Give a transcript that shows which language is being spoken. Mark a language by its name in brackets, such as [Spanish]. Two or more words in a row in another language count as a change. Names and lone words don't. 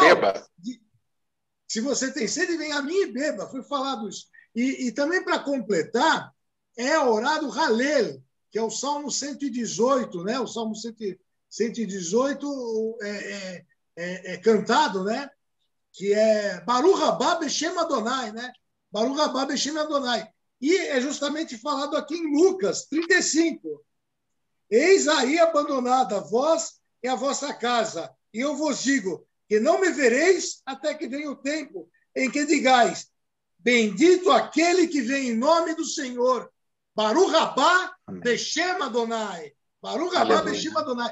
[Portuguese] Se você tem sede, venha a mim e beba. Foi falado isso. E também, para completar, é orar do Halel, que é o Salmo 118, né? O Salmo 118 é cantado, né? Que é [Hebrew] ברוך הבא בשם אדוני, né? ברוך הבא בשם אדוני. [Portuguese] E é justamente falado aqui em Lucas 35. Eis aí abandonada vós e a vossa casa, e eu vos digo que não me vereis até que venha o tempo em que digais, bendito aquele que vem em nome do Senhor, [Hebrew] ברוך הבא בשם אדוני, ברוך הבא בשם אדוני.